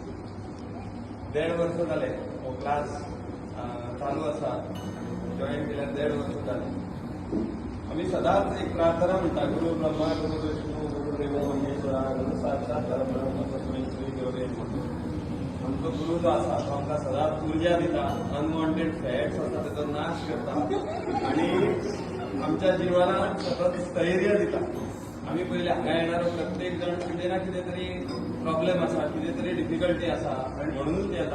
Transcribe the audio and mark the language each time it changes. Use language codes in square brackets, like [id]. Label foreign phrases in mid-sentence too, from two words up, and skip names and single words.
[kok] 1.5 वर्ष झाले हो क्लास चालू असा जॉईन केल्यार 1.5 वर्ष झाले. आम्ही सदांच एक प्रार्थना म्हणटा [sa] गुरु ब्रह्मा गुरु विष्णू गुरुदेव महेश्वरा गुरु साक्षात परब्रह्म तस्मै श्री गुरवे नमः. [kok] आमचो गुरु जो आसा तो आमकां सदांच ऊर्जा दिता, [en] unwanted fats [kok] आसा तेचो नाश करता आणि आमच्या जिवानाक सतत स्थैर्य दिता. आम्ही पहिले हांगा येणारो प्रत्येक जण कितें ना कितें तरी प्रॉब्लेम आसा, कितें तरी डिफिकल्टी आसा आणि म्हणूनच येता.